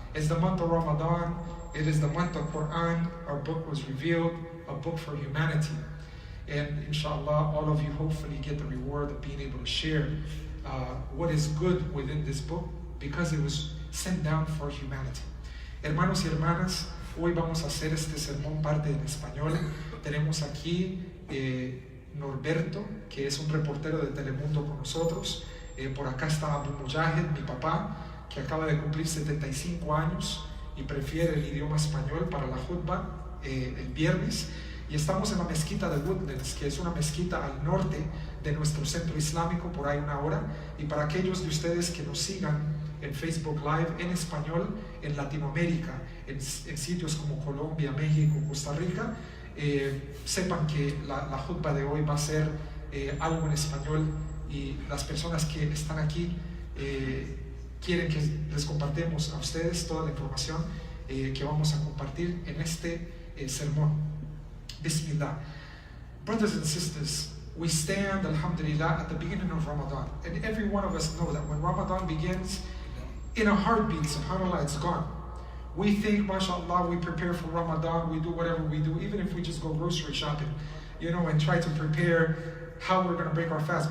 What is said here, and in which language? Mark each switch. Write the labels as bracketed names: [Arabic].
[English] It's the month of Ramadan. It is the month of Quran. Our book was revealed, a book for humanity. And inshallah, all of you hopefully get the reward of being able to share what is good within this book, because it was sent down for humanity. [Spanish] Hermanos y hermanas, hoy vamos a hacer este sermón parte en español. Tenemos aquí Norberto, que es un reportero de Telemundo con nosotros. Por acá está Abu Mujahid, mi papá, que acaba de cumplir 75 años. Y prefiere el idioma español para la khutbah el viernes. Y estamos en la mezquita de Woodlands, que es una mezquita al norte de nuestro centro islámico por ahí 1 hora. Y para aquellos de ustedes que nos sigan en Facebook Live en español en Latinoamérica, en sitios como Colombia, México, Costa Rica, sepan que la jutba de hoy va a ser algo en español, y las personas que están aquí quieren que les compartamos a ustedes toda la información que vamos a compartir en este sermón. Bismillah. [English] Brothers and sisters, we stand, alhamdulillah, at the beginning of Ramadan, and every one of us know that when Ramadan begins, in a heartbeat, subhanAllah, it's gone. We think, mashallah, we prepare for Ramadan, we do whatever we do, even if we just go grocery shopping, and try to prepare how we're going to break our fast.